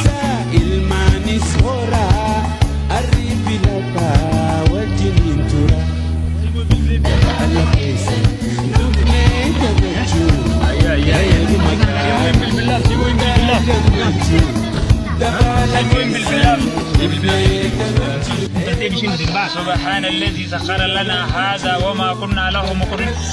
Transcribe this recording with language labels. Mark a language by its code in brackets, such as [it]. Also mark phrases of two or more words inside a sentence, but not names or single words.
[om] Ilmaanis horaa arriifi lafaa wajjiniin tura. Dabaala keessan dhufnee gammachuu eenyuma gaarii guddaa gammachuu. Dabaala keessan dhufnee gammachuu. [ar] سبحان الذي سخر لنا هذا وما كنا له مقرنين.